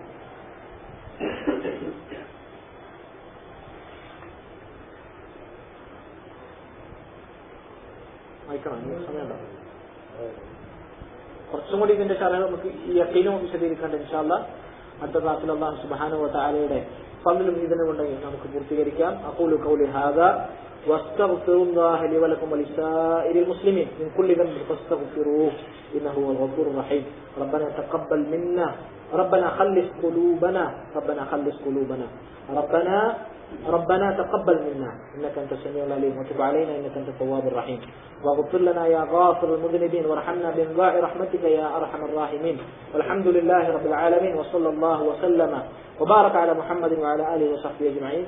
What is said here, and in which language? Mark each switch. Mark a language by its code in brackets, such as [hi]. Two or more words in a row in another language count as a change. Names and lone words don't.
[ml] കുറച്ചും കൂടി ഇതിന്റെ ശരഹ നമുക്ക് ഈ യഖീനും വിശദീകരിക്കേണ്ട [ar] إن شاء الله [ml] അടുത്ത ക്ലാസ്സിൽ. അല്ലാഹു [ar] سبحانه و [ml] തആലയുടെ ഫضലും ഇതിനുണ്ടെങ്കിൽ നമുക്ക് പൂർത്തീകരിക്കാം. [ar] أقول قولي هذا وأستغفر الله لي ولكم ولسائر المسلمين من كل ذنب فاستغفروه إنه هو الغفور الرحيم. ربنا تقبل منا ربنا خلص قلوبنا ربنا تقبل منا إنك أنت السميع العليم وتب علينا إنك أنت التواب الرحيم واغفر لنا يا غافر المذنبين وارحمنا بانواع رحمتك يا أرحم الراحمين والحمد لله رب العالمين وصلى الله وسلم وبارك على محمد وعلى آله وصحبه أجمعين.